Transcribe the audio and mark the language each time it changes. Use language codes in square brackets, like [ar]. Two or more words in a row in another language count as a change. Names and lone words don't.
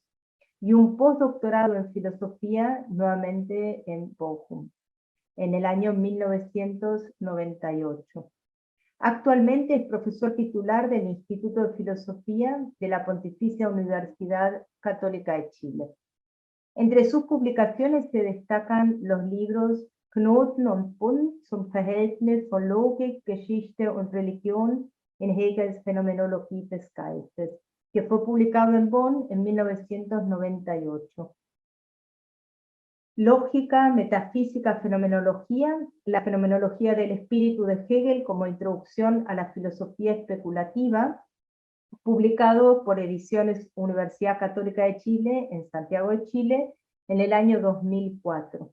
[es] Y un postdoctorado en filosofía, nuevamente en Bochum, en el año 1998. Actualmente es profesor titular del Instituto de Filosofía de la Pontificia Universidad Católica de Chile. Entre sus publicaciones se destacan los libros Knoten und Bund zum Verhältnis von Logik, Geschichte und Religion en Hegels Phänomenologie des Geistes, que fue publicado en Bonn en 1998. Lógica, metafísica, fenomenología, la fenomenología del espíritu de Hegel como introducción a la filosofía especulativa, publicado por Ediciones Universidad Católica de Chile, en Santiago de Chile, en el año 2004.